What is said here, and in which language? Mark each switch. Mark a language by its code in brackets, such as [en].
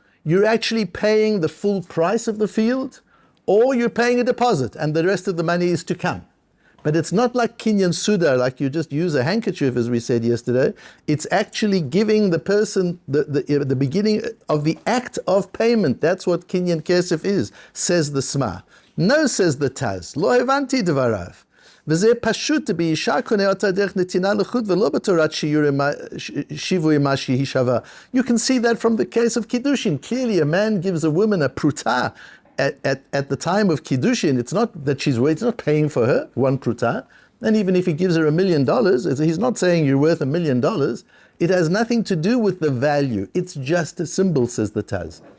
[en] You're actually paying the full price of the field, or you're paying a deposit, and the rest of the money is to come. But it's not like Kinyan Suda, like you just use a handkerchief, as we said yesterday. It's actually giving the person the beginning of the act of payment. That's what Kinyan Kesef is, says the Sma. No, says the Taz. [he] Lo hevanti dvarav. וזה פשוט באישה קונה אותה דרך נתינה לחוד ולא בתורת שיווי מה שהיא שווה. [en] You can see that from the case of Kiddushin. Clearly a man gives a woman a pruta at the time of Kiddushin. It's not that it's not paying for her, one pruta. And even if he gives her $1 million, he's not saying you're worth $1 million. It has nothing to do with the value. It's just a symbol, says the Taz.